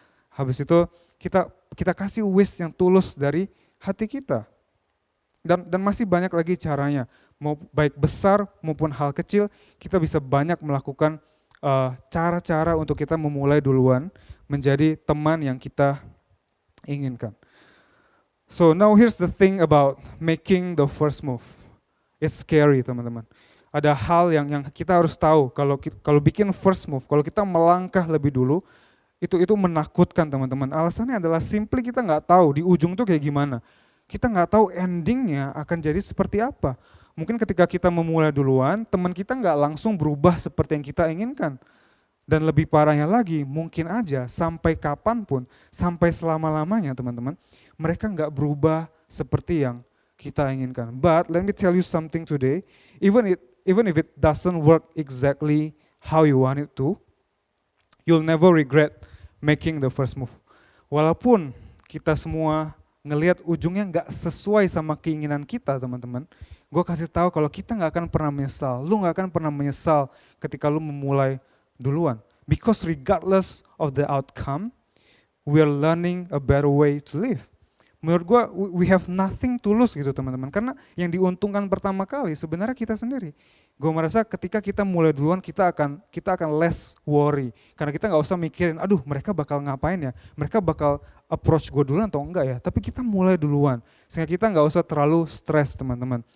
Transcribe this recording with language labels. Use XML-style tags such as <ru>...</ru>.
<id>Habis itu kita kasih wish yang tulus dari hati kita. Dan masih banyak lagi caranya. Mau baik besar maupun hal kecil, kita bisa banyak melakukan cara-cara untuk kita memulai duluan menjadi teman yang kita inginkan.</id> <en>So now here's the thing about making the first move. It's scary, teman-teman.</en> <id>Ada hal yang kita harus tahu kalau bikin first move, kalau kita melangkah lebih dulu, itu menakutkan, teman-teman. Alasannya adalah simply kita nggak tahu di ujung tuh kayak gimana. Kita nggak tahu endingnya akan jadi seperti apa. Mungkin ketika kita memulai duluan, teman kita nggak langsung berubah seperti yang kita inginkan. Dan lebih parahnya lagi, mungkin aja sampai kapanpun, sampai selama-lamanya, teman-teman, mereka nggak berubah seperti yang kita inginkan.</id> <en>But let me tell you something today, even if it doesn't work exactly how you want it to, you'll never regret</en> <id>making the first move. Walaupun kita semua ngelihat ujungnya nggak sesuai sama keinginan kita, teman-teman, gue kasih tahu kalau kita nggak akan pernah menyesal. Lu nggak akan pernah menyesal ketika lu memulai duluan.</id> <en>Because regardless of the outcome, we are learning a better way to live. Menurut gue, we have nothing to lose gitu teman-teman.</en> <id>Karena yang diuntungkan pertama kali sebenarnya kita sendiri. Gue merasa ketika kita mulai duluan, kita akan less worry. Karena kita nggak usah mikirin, aduh mereka bakal ngapain ya, mereka bakal approach gue duluan atau enggak ya. Tapi kita mulai duluan, sehingga kita nggak usah terlalu stres teman-teman.</id>